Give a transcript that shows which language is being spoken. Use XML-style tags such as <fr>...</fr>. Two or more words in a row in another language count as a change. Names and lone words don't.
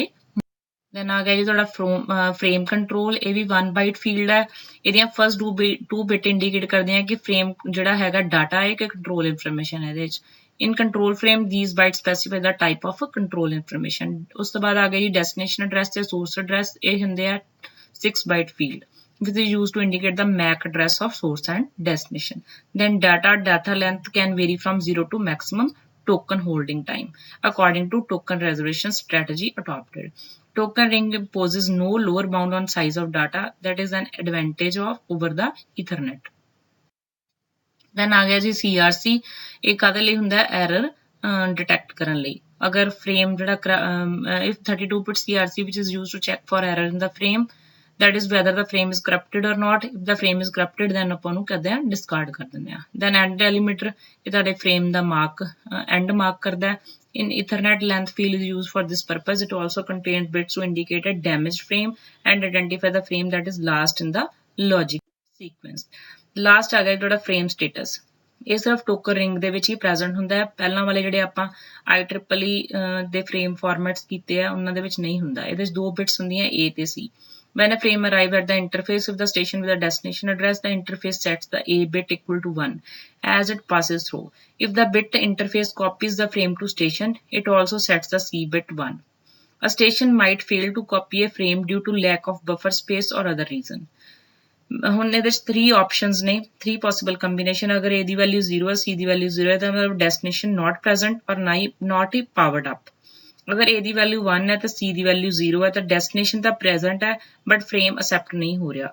<pa>then ਆ ਗਿਆ ਜੀ ਤੁਹਾਡਾ</pa> <en>frame control,</en> <pa>ਇਹ ਵੀ 1</pa> <en>byte field</en> <pa>ਹੈ। ਇਹਦੀਆਂ</pa> <en>first 2 bit indicate</en> <pa>ਕਰਦੇ ਆ ਕਿ frame ਜਿਹੜਾ ਹੈਗਾ data ਹੈ ਕਿ</pa> <en>control information</en> <pa>ਹੈ ਇਹਦੇ ਵਿੱਚ।</pa> <en>In control frame, these bytes specify the type of control information।</en> <pa>ਉਸ ਤੋਂ ਬਾਅਦ ਆ ਗਈ</pa> <en>destination address</en> <pa>ਤੇ</pa> <en>source address,</en> <pa>ਇਹ ਹੁੰਦੇ ਆ</pa> <en>6 byte field which is used to indicate the MAC address of source and destination। Then data length can vary from 0 to maximum token holding time according to token reservation strategy adopted। Token ring imposes no lower bound on size of data, that is an advantage of over the Ethernet।</en> <pa>then ਆ ਗਿਆ ਜੀ CRC, ਇਹ ਕਾਹਦੇ ਲਈ ਹੁੰਦਾ ਹੈ?</pa> <en>error detect</en> <pa>ਕਰਨ ਲਈ। ਅਗਰ frame ਜਿਹੜਾ</pa> <en>if 32 bit CRC which is used to check for error in the frame, that is whether the frame is corrupted or not। if the frame is corrupted then</en> <pa>ਆਪਾਂ ਉਹਨੂੰ ਕਰਦੇ ਆ discard ਕਰ ਦਿੰਦੇ ਆ।</pa> <en>then end delimiter,</en> <pa>ਇਹ ਤੁਹਾਡੇ frame ਦਾ</pa> <en>end mark</en> <pa>ਕਰਦਾ ਹੈ।</pa> <en>In Ethernet, length field is used for this purpose। It also contains bits to indicate a damaged frame and identify the frame that is last in the logic sequence।</en> <pa>ਲਾਸਟ ਆ ਗਿਆ ਜਿਹੜਾ</pa> <en>frame status,</en> <pa>ਇਹ ਸਿਰਫ</pa> <en>token ring</en> <pa>ਦੇ ਵਿੱਚ ਹੀ ਪ੍ਰੈਜ਼ੈਂਟ ਹੁੰਦਾ ਹੈ। ਪਹਿਲਾਂ ਵਾਲੇ ਜਿਹੜੇ ਆਪਾਂ IEEE ਦੇ</pa> <en>frame formats</en> <pa>ਕੀਤੇ ਆ ਉਹਨਾਂ ਦੇ ਵਿੱਚ ਨਹੀਂ ਹੁੰਦਾ। ਇਹਦੇ ਵਿੱਚ 2 ਬਿਟਸ ਹੁੰਦੀਆਂ A ਤੇ C।</pa> <en>When a frame arrives at the interface of the station with a destination address, the interface sets the A bit equal to 1 as it passes through। If the bit interface copies the frame to station, it also sets the C bit 1। A station might fail to copy a frame due to lack of buffer space or other reason।</en> <pa>ਹੁਣ ਇਹਦੇ 'ਚ 3 ਆਪਸ਼ਨਸ ਨੇ, 3</pa> <en>possible combination.</en> <pa>ਅਗਰ A ਦੀ ਵੈਲਿਊ 0 ਹੈ, C ਦੀ ਵੈਲਿਊ 0 ਹੈ ਤਾਂ ਮਤਲਬ</pa> <en>destination not present</en> <pa>ਔਰ ਨਾਟ ਹੀ</pa> <en>powered up.</en> <pa>ਅਗਰ A ਦੀ ਵੈਲਿਊ 1 ਹੈ ਤਾਂ C ਦੀ ਵੈਲਿਊ 0 ਹੈ ਤਾਂ ਡੈਸਟੀਨੇਸ਼ਨ ਤਾਂ ਪ੍ਰੈਜ਼ੈਂਟ ਹੈ</pa> <en>but frame accept</en> <pa>ਨਹੀਂ ਹੋ ਰਿਹਾ।</pa>